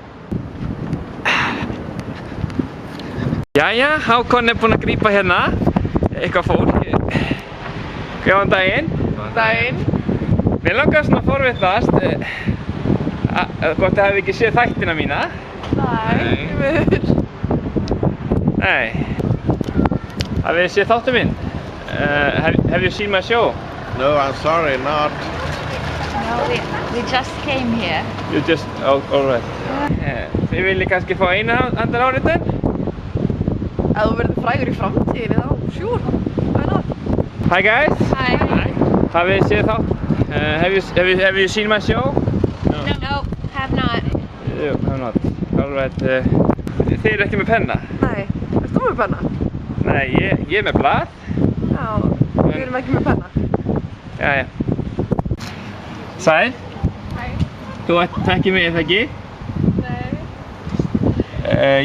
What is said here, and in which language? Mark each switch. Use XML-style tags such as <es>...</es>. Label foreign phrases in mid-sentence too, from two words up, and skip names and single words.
<is>Jæja, Hákon búinn að grípa hérna eitthvað fólk. Góðan daginn. Góðan daginn. Mér langar svona að forvitnast hvort þið hafi ekki séð þættina mína. Nei. Nei.</is> <en>Have you seen thought of me? Have you seen my show? No, I'm sorry, not. No, we just came here. You just, all right.</en> <is>Þið viljið kannski fá eina andan áritun? Ef þú verður frægur í framtíðinni þá,</is> <en>sure, why not? Hi guys. Hi. Have you seen thought? Have you seen my show? No, have not. You have not. All right.</en> <is>Þið eru ekki með penna? Nei, ert þú með penna? Nei, ég með blað. Já, við erum ekki með penna. Jæja. Sæl. Hæ. Þú þekkir mig, eða ekki? Nei.</is>